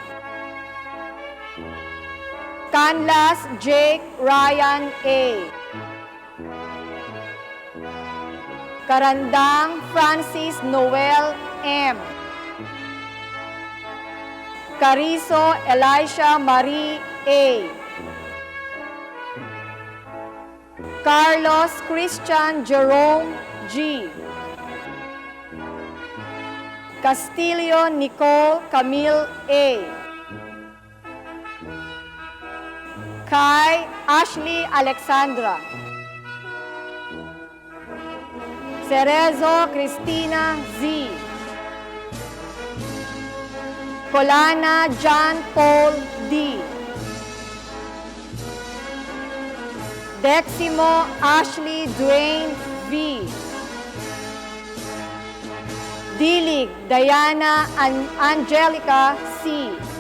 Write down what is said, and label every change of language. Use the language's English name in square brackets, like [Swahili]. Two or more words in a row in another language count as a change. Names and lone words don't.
[English] Canlas Jake Ryan A. Karandang Francis Noel M. Carizo Elisha Marie A. Carlos Christian Jerome G. Castillo Nicole Camille A. Kai Ashley Alexandra. Cerezo Cristina Z. Colana John Paul D. Deximo Ashley Dwayne V. Dilig Diana Angelica C.